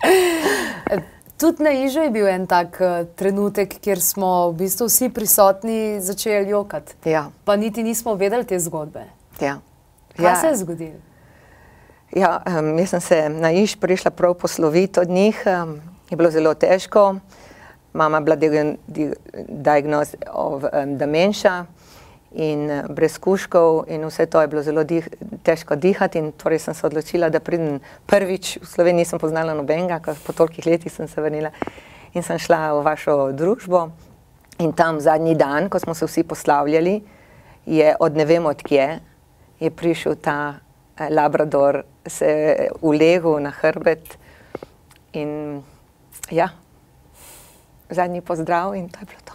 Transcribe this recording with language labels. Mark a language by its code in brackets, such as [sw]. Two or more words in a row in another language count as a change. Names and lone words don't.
[sl] Tudi na Ižu je bil en tak trenutek, kjer smo v bistvu vsi prisotni začeli jokati. Ja. Pa niti nismo vedeli te zgodbe. Ja. Kaj se je zgodilo? Ja, jaz sem se na Iž prišla prav posloviti od njih. Je bilo zelo težko. Mama je bila [en] diagnosed of dementia [sl] in brez kužkov in vse to je bilo zelo težko dihati in torej sem se odločila, da pridem prvič. V Sloveniji nisem poznala nobenega, ker po tolikih letih sem se vrnila in sem šla v vašo družbo in tam zadnji dan, ko smo se vsi poslavljali, je od ne vem od kje, je prišel ta labrador, se ulegel na hrbet in ja, zadnji pozdrav in to je bilo to.